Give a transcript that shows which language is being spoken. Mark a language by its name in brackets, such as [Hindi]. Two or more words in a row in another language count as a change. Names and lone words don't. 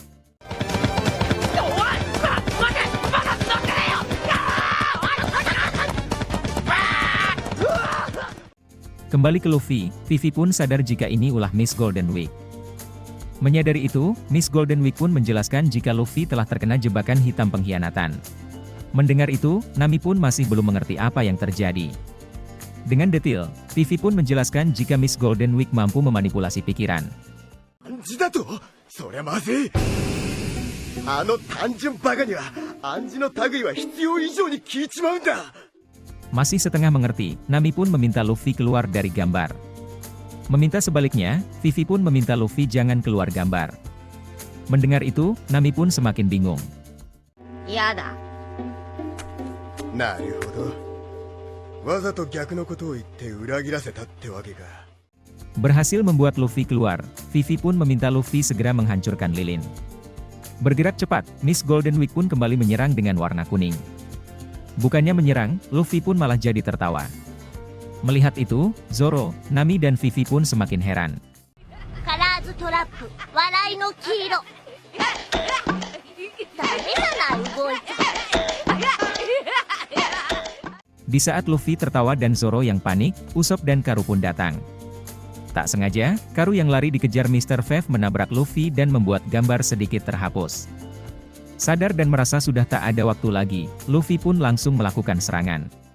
[Indonesian] Kembali ke Luffy, Vivi pun sadar jika ini ulah Miss Golden Week. Menyadari itu, Miss Golden Week pun menjelaskan jika Luffy telah terkena jebakan hitam pengkhianatan. Mendengar itu, Nami pun masih belum mengerti apa yang terjadi. Dengan detail, Vivi pun menjelaskan jika Miss Golden Week mampu memanipulasi pikiran. [Japanese] 感じだとそりゃまずいあの単純バカには暗示の類は必要以上に聞いちまうんだ。 [Indonesian] Masih setengah mengerti, Nami pun meminta Luffy keluar dari gambar. Meminta sebaliknya, Vivi pun meminta Luffy jangan keluar gambar. Mendengar itu, Nami pun semakin bingung. [Japanese] やだ。なるほど。わざと逆のことを言って裏切らせたってわけか。 [Indonesian] Berhasil membuat Luffy keluar, Vivi pun meminta Luffy segera menghancurkan lilin. Bergerak cepat, Miss Golden Week pun kembali menyerang dengan warna kuning. Bukannya menyerang, Luffy pun malah jadi tertawa. Melihat itu, Zoro, Nami dan Vivi pun semakin heran. [Japanese] カラーズトラップ、笑いの黄色。ダメだな、動いた。 [Indonesian] Di saat Luffy tertawa dan Zoro yang panik, Usopp dan Karu pun datang. Tak sengaja, Karu yang lari dikejar Mr. Five menabrak Luffy dan membuat gambar sedikit terhapus. Sadar dan merasa sudah tak ada waktu lagi, Luffy pun langsung melakukan serangan.